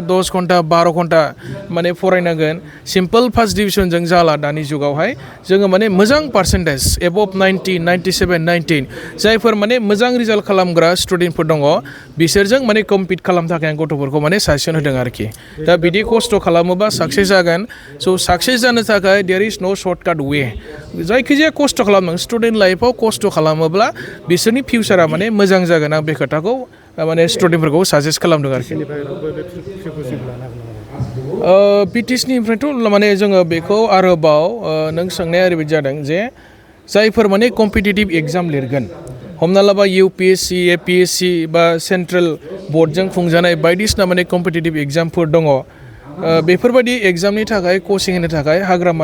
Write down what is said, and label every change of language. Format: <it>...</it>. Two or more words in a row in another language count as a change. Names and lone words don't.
<brx>10 घन्टा 12 घन्टा माने फरायनांगोन सिम्पल फार्स्ट डिभिजनजों जाला दानि जुगावहाय जोङो माने मोजां</brx> <en>percentage above</en> <brx>90 97 19 जायफोर माने मोजां रिजाल्ट खालामग्रा स्टुडेन्टफोर दङ बिसोरजों माने कम्पिट खालामनो थाखाय आं गथ'फोरखौ माने साजेसन होदों आरोखि दा बिदि खस्थ' खालामोबा साक्सेस जागोन स' साक्सेस जानो थाखाय</brx> <en>there is no shortcut way</en> <brx>जायखिजाया खस्थ' खालामनांगोन स्टुडेन्ट लाइफआव खस्थ' खालामोब्ला बिसोरनि फिउचारा माने मोजां जागोन आं बे खोथाखौ माने स्टुडेन्टफोरखौ साजेस्ट खालामदों आरोखि बिटिसिनिफ्रायथ' माने जोङो बेखौ आरोबाव नों सोंनाया ओरैबायदि जादों जे जायफोर माने</brx> <en>competitive exam</en> <brx>लिरगोन हमना लाबा इउपिएससि एपिएससि बा सेन्ट्रेल बर्डजों खुंजानाय बायदिसिना माने कम्पिटिटिभ एग्जामफोर दङ बेफोरबायदि एग्जामनि थाखाय कचिं होनो थाखाय हाग्रामा</brx>